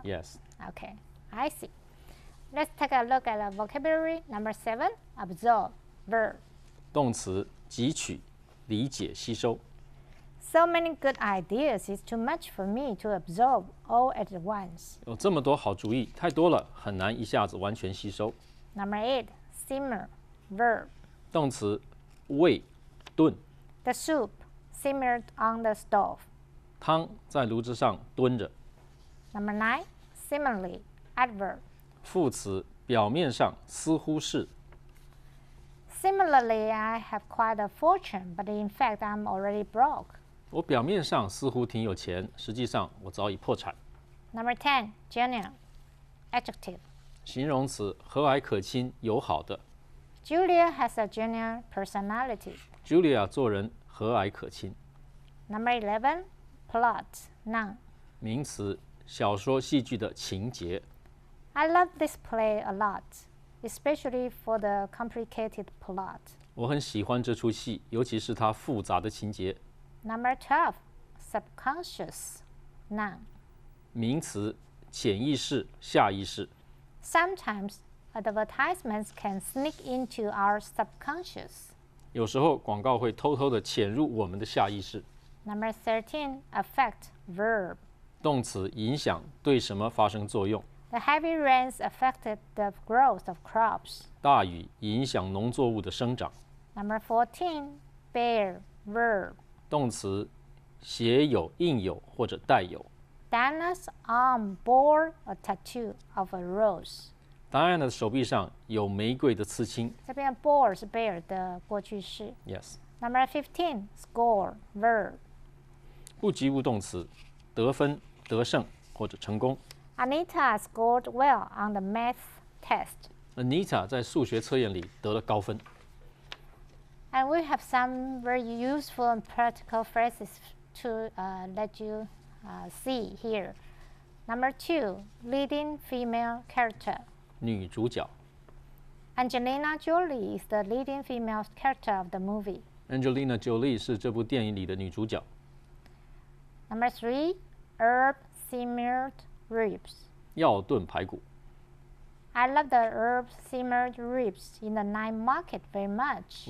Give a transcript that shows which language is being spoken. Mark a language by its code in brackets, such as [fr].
[en] Yes. Okay, I see. Let's take a look at the vocabulary. Number 7, absorb, verb. [zh] 动词汲取、理解、吸收。 [en] So many good ideas, it's too much for me to absorb all at once. [zh] 有这么多好主意，太多了，很难一下子完全吸收。 [en] Number 8, simmer, verb. [zh] 动词煨、炖。 [en] The soup simmered on the stove. [zh] 汤在炉子上炖着。 [en] Number 9, similarly, adverb. [zh] 副词表面上似乎是。 [en] Similarly, I have quite a fortune, but in fact, I'm already broke. [zh] 我表面上似乎挺有钱，实际上我早已破产。 [en] Number 10, genial, adjective. [zh] 形容词和蔼可亲、友好的。 [en] Julia has a genial personality. [zh] Julia 做人和蔼可亲。 [en] Number 11, plot, noun. [zh] 名词小说、戏剧的情节。 [en] I love this play a lot, especially for the complicated plot. [zh] 我很喜欢这出戏，尤其是它复杂的情节。 [en] Number 12, subconscious, noun. [zh] 名词潜意识、下意识。 [en] Sometimes advertisements can sneak into our subconscious. [zh] 有时候广告会偷偷地潜入我们的下意识。 [en] Number 13, affect, verb. [zh] 动词影响，对什么发生作用。 [en] The heavy rains affected the growth of crops. [zh] 大雨影响农作物的生长。 [en] Number 14, bear, verb. [zh] 动词写有、印有或者带有。 [en] Diana's arm bore a tattoo of a rose. [zh] Diana 的手臂上有玫瑰的刺青。这边 bore 是 bear 的过去式。 [en] Yes. Number 15, score, verb. [zh] 不及物动词，得分、得胜或者成功。 [en] Anita scored well on the math test. [zh] Anita 在数学测验里得了高分。 [en] And we have some very useful and practical phrases to let you see here. Number 2, leading female character. [zh] 女主角 [en] Angelina Jolie is the leading female character of the movie. [zh] Angelina Jolie 是这部电影里的女主角。 [en] Number 3, herb simmered ribs. [zh] 药炖排骨。 [en] I love the herb simmered ribs in the night market very much.